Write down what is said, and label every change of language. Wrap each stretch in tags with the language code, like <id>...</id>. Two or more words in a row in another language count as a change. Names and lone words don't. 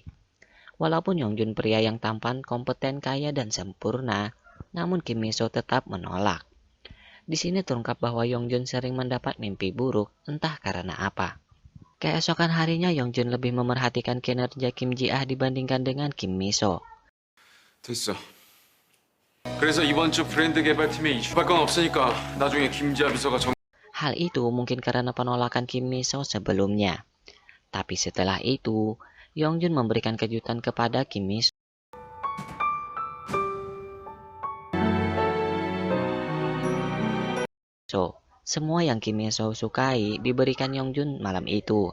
<id>Walaupun Yongjun pria yang tampan, kompeten, kaya, dan sempurna, namun Kim Miso tetap menolak. Di sini terungkap bahwa Yongjun sering mendapat mimpi buruk, entah karena apa. Keesokan harinya Yongjun lebih memerhatikan kinerja Kim Ji-ah dibandingkan dengan Kim Miso.</id> <ko>됐어. 그래서 이번 주 브랜드 개발팀에 이주할 건 없으니까 나중에 김지아 비서가</ko> <id>Hal itu mungkin karena penolakan Kim Miso sebelumnya. Tapi setelah itu, Yongjun memberikan kejutan kepada Kim Miso. Semua yang Kim Miso sukai diberikan Yongjun malam itu.</id>